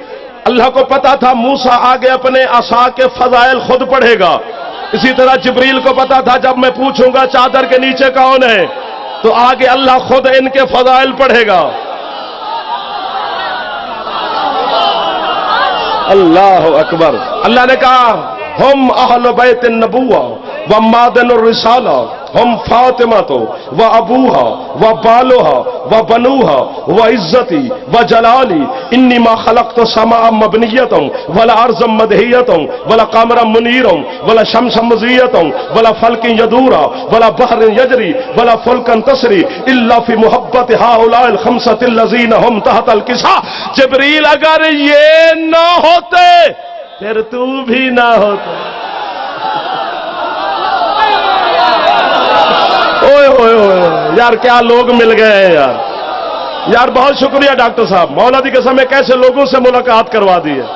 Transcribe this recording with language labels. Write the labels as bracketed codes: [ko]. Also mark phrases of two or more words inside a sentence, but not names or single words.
[ur] اللہ کو پتا تھا موسیٰ آگے اپنے عصا کے فضائل خود پڑھے گا, اسی طرح جبریل کو پتا تھا جب میں پوچھوں گا چادر کے نیچے کون ہے تو آگے اللہ خود ان کے فضائل پڑھے گا. اللہ اکبر. اللہ نے کہا [ar] ہم اہل بیت النبوہ و معدن الرسالہ ہم فاطمہ و ابوہا و بالوہا و بنوہا و عزتی و جلالی انی ما خلقت سماء مبنیتا ولا ارضا مدہیتا ولا قمرا منیرا ولا شمسا مضیتا ولا فلک یدورا ولا بحر یجری ولا فلکا تسری الا فی محبت ہؤلاء الخمسۃ الذین هم تحت الکساء. [ur] جبریل اگر یہ نہ ہوتے پھر تو بھی نہ ہوتا. اوئے ہوئے ہوئے یار کیا لوگ مل گئے ہیں یار. یار بہت شکریہ ڈاکٹر صاحب. [pa] مولا دی قسم [ur] ہے کیسے لوگوں سے ملاقات کروا دی ہے.